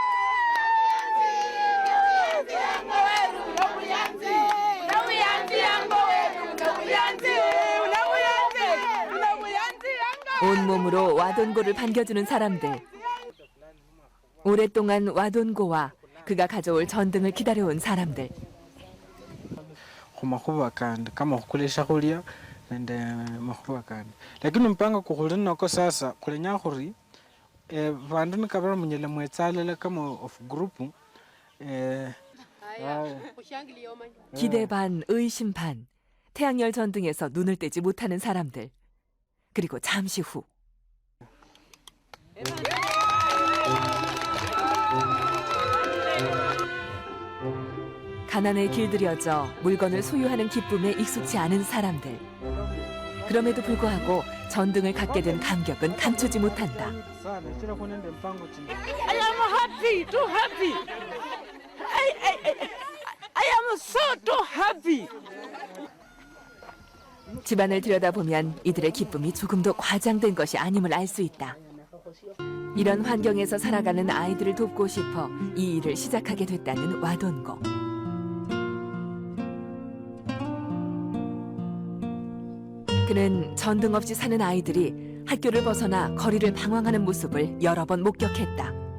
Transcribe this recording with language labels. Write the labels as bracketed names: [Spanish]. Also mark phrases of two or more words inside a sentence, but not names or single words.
[Korean] 온몸으로 와돈고를 반겨주는 사람들. 오랫동안 와돈고와 그가 가져올 전등을 기다려온 사람들. [Luyia] Kumakhuba kandi kama khukulesha khulya nende makhuba kandi lakini mpanga kukhuli noko sasa kulenya khuri vandu nikavira munyele mwetsalele kama of group [Korean] 기대 반, 의심 반. 태양열 전등에서 눈을 떼지 못하는 사람들. 그리고 잠시 후. 가난에 길들여져 물건을 소유하는 기쁨에 익숙치 않은 사람들. 그럼에도 불구하고 전등을 갖게 된 감격은 감추지 못한다. [English] I am happy, too happy. I am so too happy. [Korean] 집안을 들여다보면 이들의 기쁨이 조금도 과장된 것이 아님을 알 수 있다. 이런 환경에서 살아가는 아이들을 돕고 싶어 이 일을 시작하게 됐다는 와돈고. 그는 전등 없이 사는 아이들이 학교를 벗어나 거리를 방황하는 모습을 여러 번 목격했다.